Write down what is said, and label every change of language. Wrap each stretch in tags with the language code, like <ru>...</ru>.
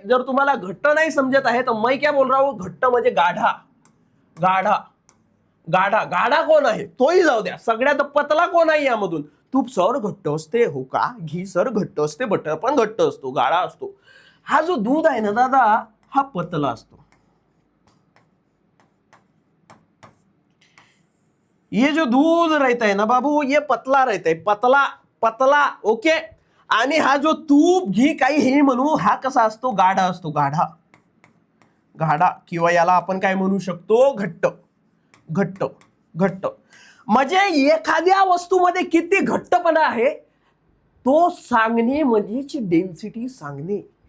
<mr>जर तुम्हाला घट्ट नाही समजत आहे तर</mr> <hi>मैं क्या बोल रहा हूं,</hi> <mr>घट्ट म्हणजे गाढा, गाढा गाढा। गाढा कोण आहे तोही जाऊ द्या, सगळ्यात पतला कोण आहे यामधून। तूप सर घट्ट असते हो का, घी सर घट्ट असते, बटर पण घट्ट असतो, गाढा असतो। हा जो दूध आहे ना दादा, हा पतला असतो।</mr> <hi>ये जो दूध रहता है ना बाबू, ये पतला रहता है, पतला पतला।</hi> <mr>ओके, आणि हा जो तूप घी काही हे म्हणू, हा कसा असतो, गाढा असतो, गाढा गाढा। किंवा याला आपण काय म्हणू शकतो, घट्ट घट्ट घट्ट। म्हणजे एखाद्या वस्तूमध्ये किती घट्टपणा आहे तो सांगणे म्हणजेच डेन्सिटी सांगणे।</mr>